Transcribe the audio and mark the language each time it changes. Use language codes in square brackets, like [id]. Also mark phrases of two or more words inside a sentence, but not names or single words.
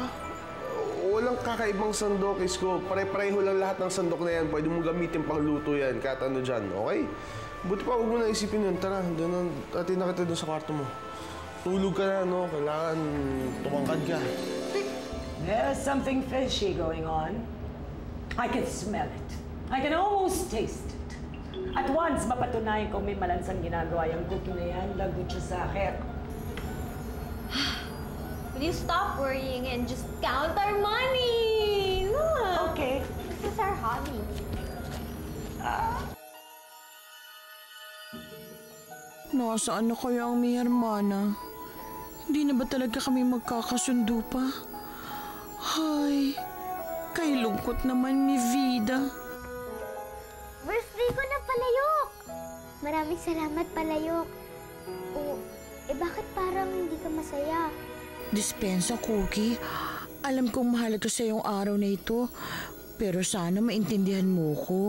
[tl] Walang kakaibang sandok, Isko. Pare-pareho lang lahat ng sandok na yan. Pwede mo gamitin pangluto yan, kahit ano dyan, okay? Buti pa, huwag mo na isipin yun. Tara, doon atin na kita doon sa kwarto mo. Tulog ka na, no? Kailangan tumangkad ka. [en] There's something fishy going on. I can smell it. I can almost taste it. At once, [tl] mapatunayan kung may malansang ginagawa yung cookie na yan, lagot siya sa akin. [en] Will you stop worrying and just count our money? Look! Okay. This is our hobby. [tl] Nasaan na kaya ang [es] mi hermana? [tl] Hindi na ba talaga kami magkakasundo pa? Hay, kay lungkot naman [es] mi vida. [tl] Birthday ko na, Palayok! Maraming salamat, Palayok. Bakit parang hindi ka masaya? Dispensa, Cookie. Alam kong mahalaga sa yung araw na ito. Pero sana maintindihan mo ko.